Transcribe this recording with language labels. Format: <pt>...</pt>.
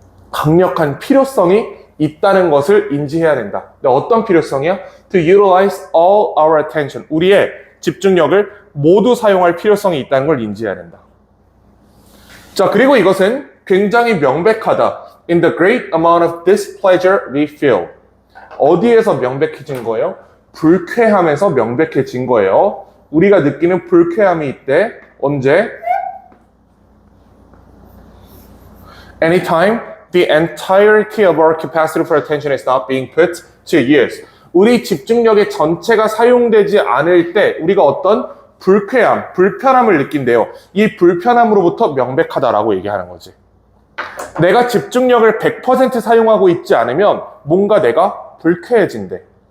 <ko>강력한 필요성이 있다는 것을 인지해야 된다. 근데 어떤 필요성이야?</ko> <en>To utilize all our attention.</en> <ko>우리의 집중력을 모두 사용할 필요성이 있다는 걸 인지해야 된다. 자, 그리고 이것은 굉장히 명백하다.</ko> <en>In the great amount of displeasure we feel.</en> <ko>어디에서 명백해진 거예요? 불쾌함에서 명백해진 거예요. 우리가 느끼는 불쾌함이 있대. 언제?</ko> <en>Anytime the entirety of our capacity for attention is not being put to use.</en> <ko>우리 집중력의 전체가 사용되지 않을 때 우리가 어떤 불쾌함, 불편함을 느낀대요. 이 불편함으로부터 명백하다라고 얘기하는 거지. 내가 집중력을 100% 사용하고 있지 않으면 뭔가 내가 불쾌해진대.</ko>